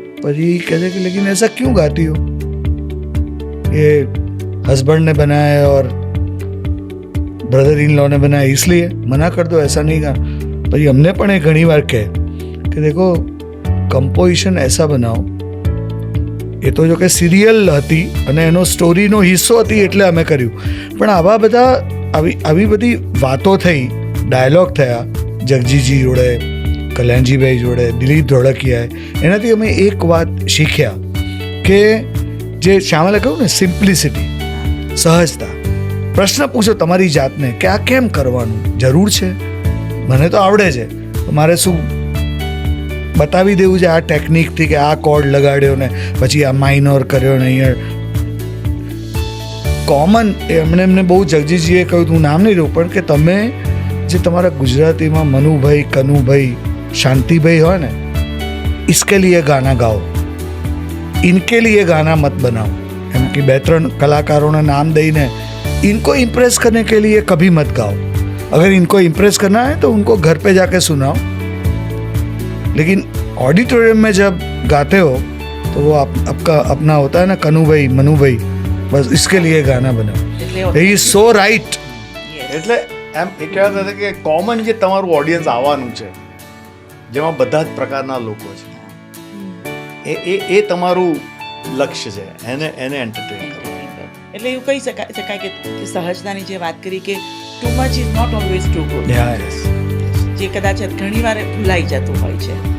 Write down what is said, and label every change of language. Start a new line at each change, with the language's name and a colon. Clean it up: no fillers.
Gujarati: પછી કહે છે
Hindi: कि लेकिन ऐसा क्यों गाती हो? ये हस्बैंड ने बनाया है और ब्रदर इन लॉ ने बनाया इसलिए मना कर दो, ऐसा नहीं गा.
Gujarati: પછી અમને પણ એ ઘણી વાર કહે કે
Hindi: દેખો કમ્પોઝિશન એસા બનાવો.
Gujarati: એ તો જો કે સિરિયલ હતી અને એનો સ્ટોરીનો હિસ્સો હતી એટલે અમે કર્યું. પણ આવા બધા આવી બધી વાતો થઈ, ડાયલોગ થયા જગજીજી જોડે, કલ્યાણજીભાઈ જોડે, દિલીપ ધોળકિયાએ. એનાથી અમે એક વાત શીખ્યા કે જે શ્યામલે કહ્યું ને, સિમ્પ્લિસિટી, સહજતા. પ્રશ્ન પૂછો તમારી જાતને કે આ કેમ કરવાનું, જરૂર છે? મને તો આવડે છે, મારે શું બતાવી દેવું છે આ ટેકનિકથી કે આ કોર્ડ લગાડ્યો ને પછી આ માઇનોર કર્યો ને અહીંયા કોમન. એમને બહુ જગજીજીએ કહ્યું, હું નામ નહીં લઉં, પણ કે તમે જે તમારા ગુજરાતીમાં મનુભાઈ, કનુભાઈ, શાંતિભાઈ હોય ને,
Hindi: इसके लिए गाना गाओ, इनके लिए गाना मत बनाओ.
Gujarati: एम कि
Hindi: 2-3 कलाकारों ने नाम दईने इनको इम्प्रेस करने के लिए कभी मत गाओ. अगर इनको इम्प्रेस करना है तो उनको घर पे जाके सुनाओ, लेकिन ऑडिटोरियम में जब गाते हो तो वो आपका अपना होता है ना, कनु भाई, मनु भाई, बस इसके लिए गाना बनाओ.
English: He is so right.
Gujarati: એટલે એમ એ કહેવાતા હતા કે કોમન જે તમારું ઓડિયન્સ આવવાનું છે, જેમાં બધા જ પ્રકારના લોકો છે, એ તમારું લક્ષ્ય છે, એને એન્ટરટેન કરવું. એટલે એવું કહી શકાય કે સહજતાની જે વાત કરી કે
English: too much is not always too good,
Gujarati: જે કદાચ ઘણી વાર ભૂલાઈ જતું હોય છે.